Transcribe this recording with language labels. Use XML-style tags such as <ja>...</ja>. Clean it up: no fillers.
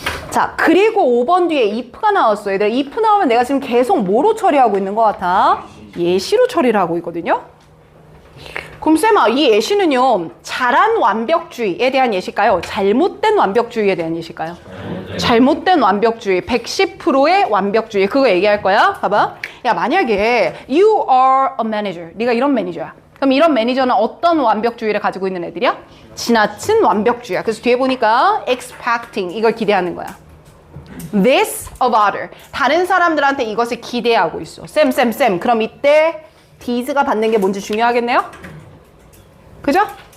<ko>자, 그리고 5번 뒤에 if가 나왔어요. 얘들아, if 나오면 내가 지금 계속 뭐로 처리하고 있는 것 같아? 예시로 처리를 하고 있거든요. 그럼 쌤아, 이 예시는요, 잘한 완벽주의에 대한 예시일까요? 잘못된 완벽주의에 대한 예시일까요? 잘못된 완벽주의, 110%의 완벽주의. 그거 얘기할 거야. 봐봐. 야, 만약에</ko> <en>you are a manager.</en> <ko>네가 이런 매니저야. 그럼 이런 매니저는 어떤 완벽주의를 가지고 있는 애들이야? 지나친 완벽주의야. 그래서 뒤에 보니까 expecting, 이걸 기대하는 거야.</ko> <en>This of other.</en> <ko>다른 사람들한테 이것을 기대하고 있어. 쌤. 그럼 이때 this가 받는 게 뭔지 중요하겠네요? 그죠?</ko>